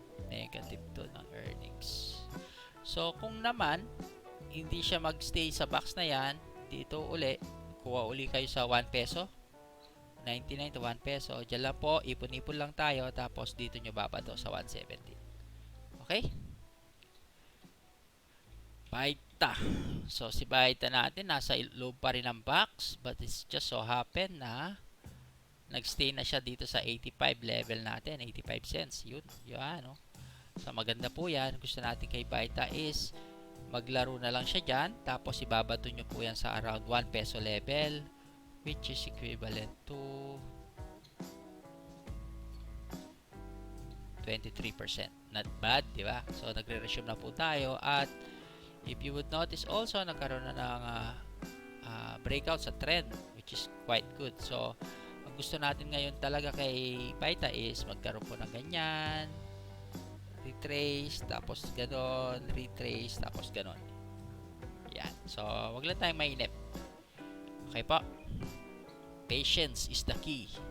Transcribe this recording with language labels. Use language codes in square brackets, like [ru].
[tl] Negative to ng earnings. So, kung naman hindi siya magstay sa box na yan, dito uli, kuha uli kayo sa 1 peso. 99 to 1 peso. Diyan lang po, ipon-ipon lang tayo, tapos dito nyo babato sa 170. Okay? Baita. So, si Baita natin, nasa loob pa rin ng box, [en] but it's just so happen [tl] na nagstay na siya dito sa 85 level natin, 85 cents. Yun, no? So, maganda po yan. Gusto natin kay Baita is maglaro na lang siya dyan, tapos ibabato nyo po yan sa around 1 peso level, [en] which is equivalent to 23%. Not bad, [tl] di ba? So, nagre-resume na po tayo. [en] At if you would notice also, [tl] nagkaroon na ng [en] breakout sa trend, which is quite good. [tl] So, ang gusto natin ngayon talaga kay Baita is magkaroon po ng ganyan, retrace, tapos ganon, retrace, tapos ganon. Yan. So, wag lang tayong mainip. Okay po. [en] Patience is the key.